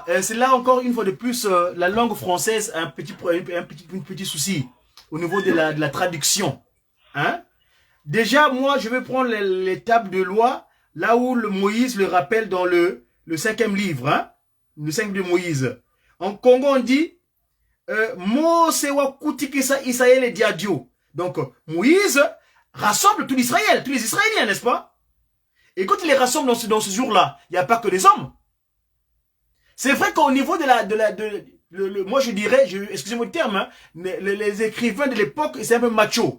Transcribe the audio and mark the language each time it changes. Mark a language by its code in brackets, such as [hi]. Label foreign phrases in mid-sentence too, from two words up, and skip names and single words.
[fr] C'est là encore une fois de plus, la langue française a un petit souci au niveau de la traduction. Hein? Déjà, moi, je vais prendre les tables de loi, là où Moïse le rappelle dans le 5e livre, hein? Le 5 de Moïse. En Congo, on dit, [lua] Mose wa kutikisa Israël et Diadio. [fr] Donc, Moïse rassemble tout l'Israël, tous les Israéliens, n'est-ce pas? Et quand il les rassemble dans ce jour-là, il n'y a pas que des hommes. C'est vrai qu'au niveau moi je dirais, excusez-moi le terme, hein, les écrivains de l'époque, c'est un peu macho.